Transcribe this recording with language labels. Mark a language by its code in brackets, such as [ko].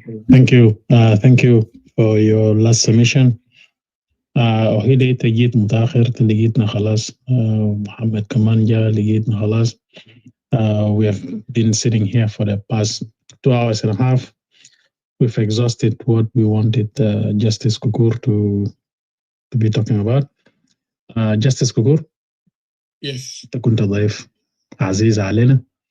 [en] Thank you for your last submission. [ar] وهيدا تجيت متأخر لقيتنا خلاص محمد كمان جا لقيتنا خلاص. [en] We have been sitting here for the past 2 hours and a half. We've exhausted what we wanted Justice Kukur to be talking about. Justice Kukur. Yes. [ar] أنت كنت ضيف عزيز علينا.